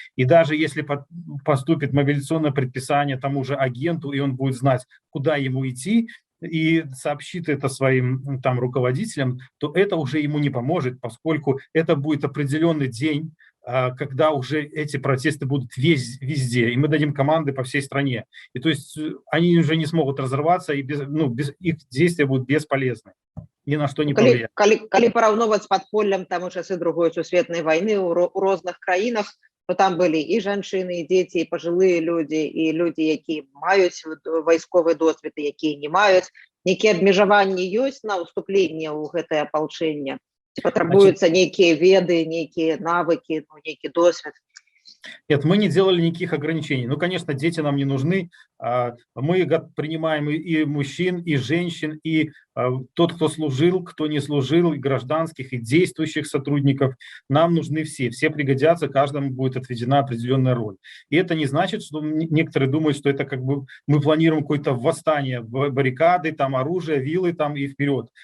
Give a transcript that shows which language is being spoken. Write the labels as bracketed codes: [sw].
[ru] И даже если поступит мобилизационное предписание тому же агенту, и он будет знать, куда ему идти, и сообщит это своим руководителям, то это уже ему не поможет, поскольку это будет определенный день, когда уже эти протесты будут везде, и мы дадим команды по всей стране. И то есть они уже не смогут разорваться, и их действия будут бесполезны. Ни на что не повлияют. [be] Калі параўноўваць з падполлем там у часы другой сусветнай войны у розных краінах, то там былі і жанчыны, і дзеці, і пажылыя людзі, і людзі, якія маюць вайсковы досвед, і якія не маюць. Нейкія абмежаванні ёсць на ўступленне ў гэтае апалчэнне? Ці патрабуюцца нейкія веды, нейкія навыкі, нейкі досвед? [ru] Нет, мы не делали никаких ограничений. Конечно, дети нам не нужны. Мы принимаем и мужчин, и женщин, и тот, кто служил, кто не служил, и гражданских, и действующих сотрудников. Нам нужны все. Все пригодятся, каждому будет отведена определенная роль. И это не значит, что некоторые думают, что это мы планируем какое-то восстание, баррикады, оружие, вилы и вперед.